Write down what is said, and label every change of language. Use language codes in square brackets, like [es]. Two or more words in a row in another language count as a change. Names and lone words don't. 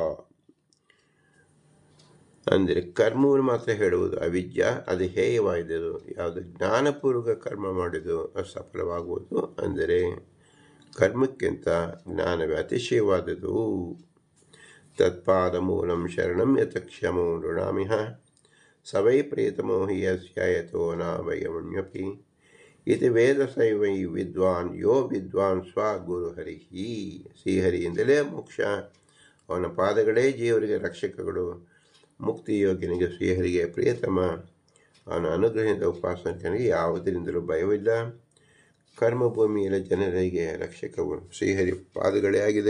[kn] ಅಂದರೆ ಕರ್ಮವನ್ನು ಮಾತ್ರ ಹೇಳುವುದು ಅವಿದ್ಯ, ಅದು ಹೇಯವಾದುದು. ಯಾವುದು ಜ್ಞಾನಪೂರ್ವಕ ಕರ್ಮ ಮಾಡಿದು ಅದು ಸಫಲವಾಗುವುದು. ಅಂದರೆ ಕರ್ಮಕ್ಕಿಂತ ಜ್ಞಾನವೇ ಅತಿಶಯವಾದುದು. [sa] ತತ್ಪಾದ ಮೂಲಂ ಶರಣಂ ಯತಕ್ಷಮೋ ನೃಣಾಮಿಹ ಸವೈ ಪ್ರೇತಮೋ ಹಿ ಯಸ್ಯಾಯತೋ ನ ವಯಮಣ್ಯಪಿ ಇದು ವೇದ ಸೈವೈ ವಿದ್ವಾನ್ ಯೋ ವಿದ್ವಾನ್ ಸ್ವಗುರು ಹರಿಹಿ. [kn] ಶ್ರೀಹರಿಯಿಂದಲೇ ಮೋಕ್ಷ, ಅವನ ಪಾದಗಳೇ ಜೀವರಿಗೆ ರಕ್ಷಕಗಳು. ಮುಕ್ತಿ ಯೋಗ್ಯನಿಗೆ ಶ್ರೀಹರಿಗೆ ಪ್ರಿಯತಮ. ಅವನ ಅನುಗ್ರಹದ ಉಪಾಸಕನಿಗೆ ಯಾವುದರಿಂದಲೂ ಭಯವಿಲ್ಲ. ಕರ್ಮಭೂಮಿಯಲ್ಲಿ ಜನರಿಗೆ ರಕ್ಷಕವು ಶ್ರೀಹರಿ ಪಾದಗಳೇ ಆಗಿದೆ.